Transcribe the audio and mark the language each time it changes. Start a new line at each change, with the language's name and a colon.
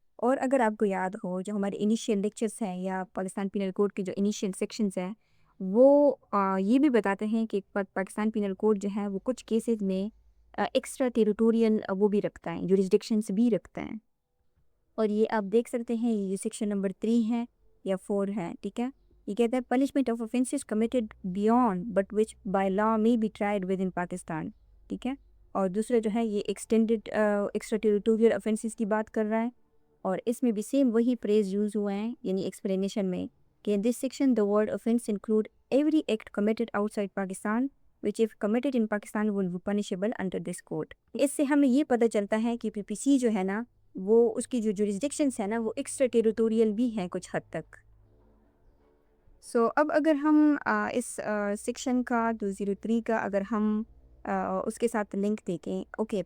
Urdu: اور اگر آپ کو یاد ہو جو ہمارے انیشیل لیکچرز ہیں یا پاکستان پینل کوڈ کے جو انیشیل سیکشنز ہیں وہ یہ بھی بتاتے ہیں کہ پاکستان پینل کوڈ جو ہے وہ کچھ کیسز میں ایکسٹرا ٹیریٹوریل وہ بھی رکھتا ہے، جورسڈکشنز بھی رکھتا ہے. اور یہ آپ دیکھ سکتے ہیں یہ سیکشن نمبر 3 ہے یا 4 ہے. ٹھیک ہے. یہ کہتا ہے
English: Punishment of offences committed beyond but which by law may be tried within Pakistan.
Urdu: ٹھیک ہے. اور دوسرا جو ہے یہ ایکسٹینڈڈ ایکسٹرا ٹیریٹوریل offences کی بات کر رہا ہے. اور اس میں بھی سیم وہی پریز یوز ہوا ہے یعنی ایکسپلینیشن میں کہ
English: in this section the word offense include every act committed outside Pakistan which if committed in Pakistan will be punishable under this code.
Urdu: اس سے ہمیں یہ پتہ چلتا ہے کہ PPC جو ہے نا وہ اس کی جو جوریسڈکشنس ہیں نا وہ ایکسٹرا ٹیریٹوریل بھی ہیں کچھ حد تک. اب اگر ہم اس سیکشن کا 203 کا اگر ہم اس کے ساتھ لنک دیکھیں. اوکے.